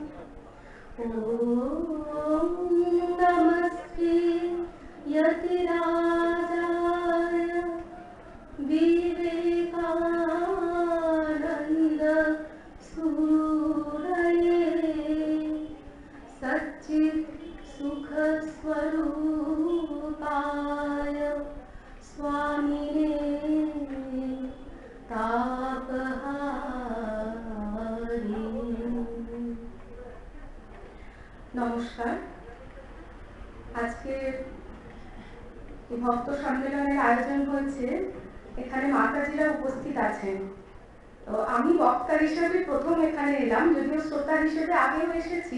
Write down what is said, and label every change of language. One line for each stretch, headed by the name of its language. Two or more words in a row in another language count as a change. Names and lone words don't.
Sanskrit: ॐ नमस्ते यतिराजाय विवेकानन्द सूरये सच्चित् सुख स्वरूपाय स्वामिने तापहारिणे।
Hindi: नमस्कार।
Bangla: আজকে এই ভক্ত সম্মেলনের আয়োজন হয়েছে, এখানে মাতাজিরা উপস্থিত আছেন। তো আমি বক্তা হিসেবে প্রথম এখানে এলাম, যদিও শ্রোতা হিসেবে আগেও এসেছি।